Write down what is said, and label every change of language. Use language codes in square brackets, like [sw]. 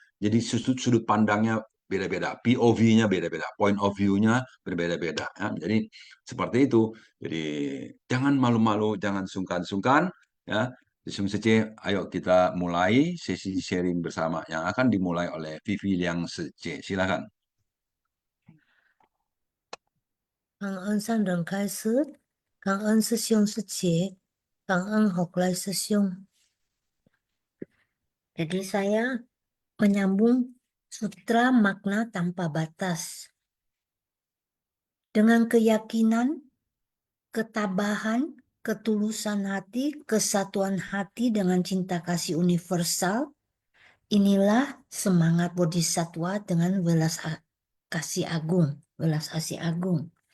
[id] Jadi sudut pandangnya beda-beda, POV-nya beda-beda, [en] point of view- [id] nya berbeda-beda ya. Jadi seperti itu. Jadi jangan malu-malu, jangan sungkan-sungkan ya. Sung Sece, ayo kita mulai sesi sharing bersama yang akan dimulai oleh Vivi Liang Sece. Silakan. [zh] 感恩上人开示，感恩师兄师姐，感恩Hoklai师兄。 [id] Jadi saya menyambung sutra makna tanpa batas. Dengan keyakinan, ketabahan, ketulusan hati, kesatuan hati dengan cinta kasih universal, inilah semangat bodhisatwa dengan welas kasih agung, welas asih agung.